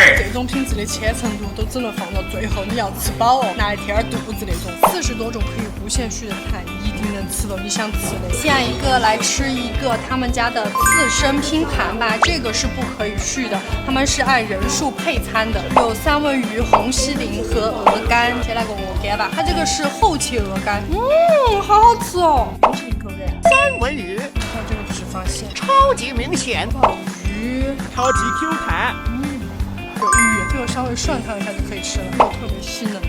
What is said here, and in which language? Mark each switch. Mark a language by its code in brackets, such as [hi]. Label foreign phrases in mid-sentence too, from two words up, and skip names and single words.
[zh] 這種品質的千層肚都只能放到最後，你要吃飽哦，拿來填肚子那種。40多種可以无限續的菜，一定能吃到你想吃的。下一個來吃一個他們家的刺身拼盤吧，這個是不可以續的，他們是按人數配餐的，有三文魚、紅西林和鵝肝。先來個鵝肝吧，它這個是厚切鵝肝，好好吃哦。我吃一口感。三文魚，看這個脂肪線，超級明顯。魚，超級 Q 彈。有魚，这個稍微涮燙一下就可以吃了，肉特別細嫩。